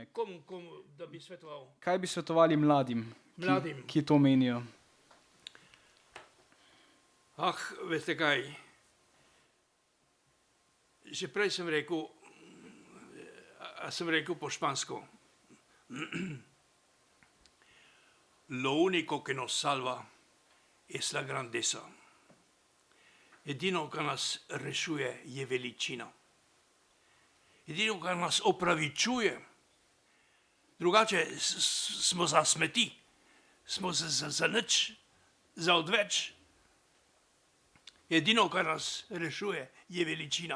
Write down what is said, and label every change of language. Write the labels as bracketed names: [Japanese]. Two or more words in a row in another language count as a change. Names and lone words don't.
[Slovenian] Komu da bi svetoval? Kaj bi svetovali mladim, ki to menijo? Veste kaj, že prej sem rekel, po špansko, [Spanish] lo único que nos salva es la grandeza. [Slovenian] Edino, kar nas rešuje, je veličina. Edino, kar nas opravičuje, drugače smo za smeti, smo za nič, za odveč. Edino, kar nas rešuje, je veličina.